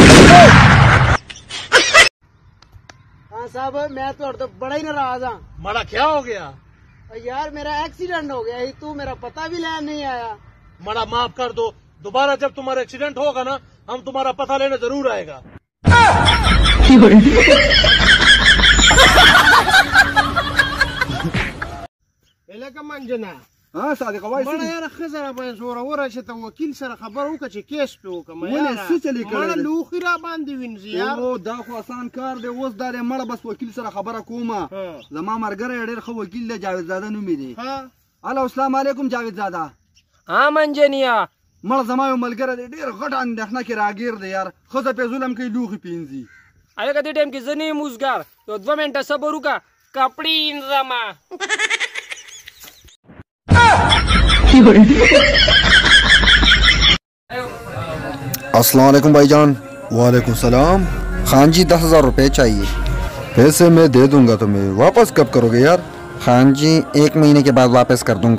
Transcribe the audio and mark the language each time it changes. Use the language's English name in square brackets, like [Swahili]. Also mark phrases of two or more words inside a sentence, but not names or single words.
[Urdu] ہاں صاحب میں تو بڑا ہی ناراض ہوں. مڑا کیا ہو گیا? یار میرا ایکسیڈنٹ ہو گیا، تو میرا پتا بھی لینے نہیں آیا. مڑا معاف کر دو، دوبارہ جب تمہارا ایکسیڈنٹ ہوگا نا ہم تمہارا پتا لینے ضرور آئے گا. منجنا [Pashto] ها صادق وای مړه یاره ښځه راباندې زوروره چې ته وکیل سره خبره وکړه چې کیس پې وکړم ولې څه چلې کړی مړه لوښي راباندې وینځي یار. دا خو اسان کار دی، اوس دا دی مړه بس وکیل سره خبره کومه. زما ملګری ډېر ښه وکیل دی، جاوید زاده نوم یې دی. هلو [Arabic] السلام علیکم [Pashto] جاوید زاده. منجنیا مړه زما یو ملګری دی ډېر غټ اندېښنه کې راګیر دی یار، ښځه پې ظلم کوي لوښي پې وینځي. هلکه دې ټایم کې زه نه یم اوزګار، یو 2 منټه صبر وکړه، کپړې وینځمه. [Arabic] السلام علیکم भाईजान। وعلیکم السلام. [Urdu] خان جی 10,000 روپے چاہیے. پیسے میں دے دوں گا تمہیں، واپس کب کرو گے یار? خان جی 1 مہینے کے بعد واپس کر دوں گا.